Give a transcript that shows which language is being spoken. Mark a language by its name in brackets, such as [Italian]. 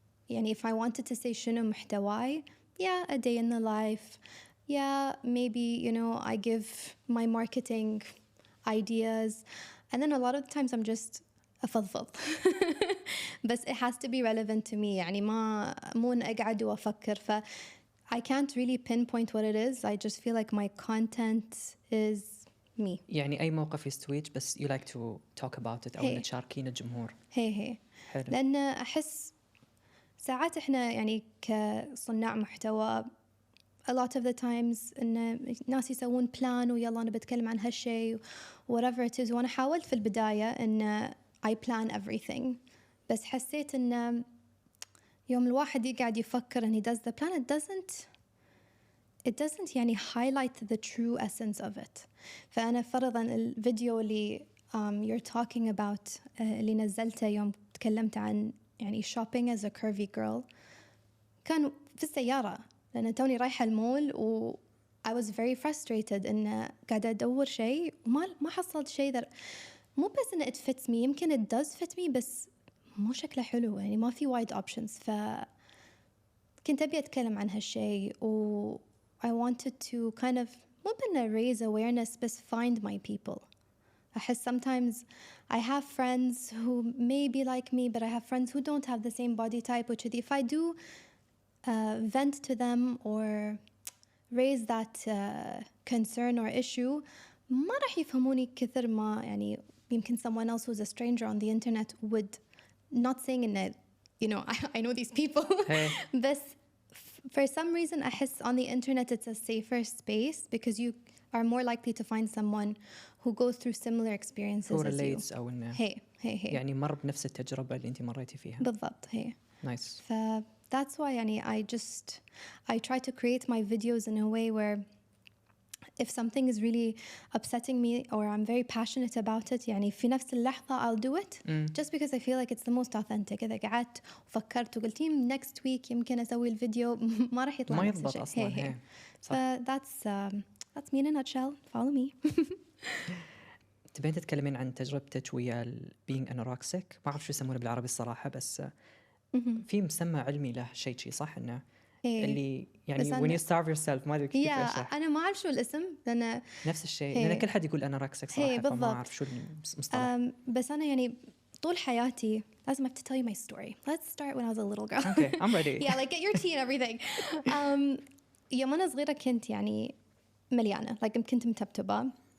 [Arabic] يعني [English] if I wanted to say [Arabic] شنو محتواي, [English] yeah, a day in the life, yeah, maybe, you know, I give my marketing ideas, and then a lot of the times I'm just [Arabic] أفضفض. بس [English] it has to be relevant to me. [Arabic] يعني مو أقعد وأفكر. [English] I can't really pinpoint what it is. I just feel like my content is me. [Arabic] يعني أي موقف يستويج بس [English] you like to talk about it [Arabic] أو إن تشاركين الجمهور. هي حلو. لأن أحس ساعات إحنا يعني كصناع محتوى [English] a lot of the times [Arabic] إن ناس يسوون plan ويلا أنا بتكلم عن هالشيء [English] whatever it is. [Arabic] وأنا حاولت في البداية إن [English] I plan everything، [Arabic] بس حسيت إن يوم الواحد يقعد يفكر [English] and he does the plan, it doesn't [Arabic] يعني [English] highlight the true essence of it. [Arabic] فأنا فرضاً الفيديو اللي [English] you're talking about [Arabic] اللي نزلته يوم تكلمت عن يعني [English] shopping as a curvy girl [Arabic] كان في السيارة لأن توني رايحة المول و [English] I was very frustrated [Arabic] إن قاعدة أدور شيء وما حصلت شيء مو بس إن [English] it fits me، [Arabic] يمكن [English] it does fit me [Arabic] بس مو شكله حلو، يعني ما في [English] wide options. [Arabic] فكنت أبي أتكلم عن هالشيء و [English] I wanted to kind of [Arabic] مو بأنه [English] raise awareness [Arabic] بس [English] find my people. [Arabic] أحس [English] sometimes I have friends who may be like me but I have friends who don't have the same body type, which if I do vent to them or raise that concern or issue [Arabic] ما راح يفهموني كثر ما يعني [English] يمكن someone else who's a stranger on the internet would. Not saying in that, you know, I know these people. Hey. But for some reason I guess on the internet it's a safer space because you are more likely to find someone who goes through similar experiences who as you. [Arabic] relates أو إنه [English] hey. [Arabic] يعني مر بنفس التجربة اللي أنت مريتي فيها. بالضبط. hey. [English] Nice. That's why [Arabic] يعني [English] I try to create my videos in a way where if something is really upsetting me or I'm very passionate about it [Arabic] يعني في نفس اللحظة [English] I'll do it just because I feel like it's the most authentic. [Arabic] إذا قعدت وفكرت وقلت [English] next week [Arabic] يمكن أسوي الفيديو ما راح يطلع ما نفس يضبط الشيء. أصلاً. [English] That's me in a nutshell. Follow me. [Arabic] تبين تتكلمين عن تجربتك ويا [English] being anorexic؟ [Arabic] ما أعرف شو يسمونه بالعربي الصراحة بس في مسمى علمي له شيء صح إنه اللي يعني [English] when you starve yourself [Arabic] ما أدري كيف أشرح. أنا ما أعرف شو الاسم لأن نفس الشيء لأن كل حد يقول anorexic صراحة فما أعرف شو المصطلح. بس أنا يعني طول حياتي لازم [English] I have to tell you my story. Let's start when I was a little girl. Okay, I'm ready. Yeah, like get your tea and everything. [Arabic] يوم أنا صغيرة كنت يعني مليانة, [English] like [Arabic] كنت متبتبة.